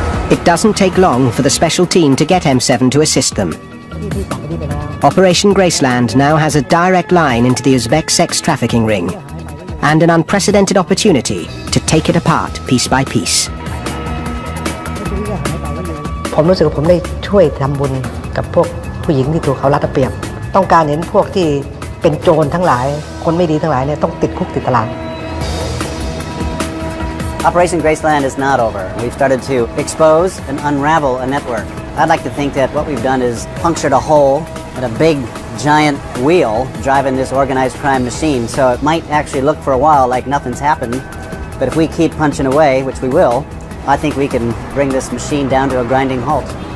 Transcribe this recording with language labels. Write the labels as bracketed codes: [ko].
[en] It doesn't take long for the special team to get M7 to assist them. Operation Graceland now has a direct line into the Uzbek sex trafficking ring, and an unprecedented opportunity to take it apart piece by piece. [th] ผมรู้สึกว่าผมได้ช่วยทำบุญกับพวกผู้หญิงที่ถูกเขารัดเอาเปรียบต้องการเห็นพวกที่เป็นโจรทั้งหลายคนไม่ดีทั้งหลายเนี่ยต้องติดคุกติดตาราง [en] Operation Graceland is not over. We've started to expose and unravel a network. I'd like to think that what we've done is punctured a hole in a big, giant wheel driving this organized crime machine. So it might actually look for a while like nothing's happened, but if we keep punching away, which we will, I think we can bring this machine down to a grinding halt.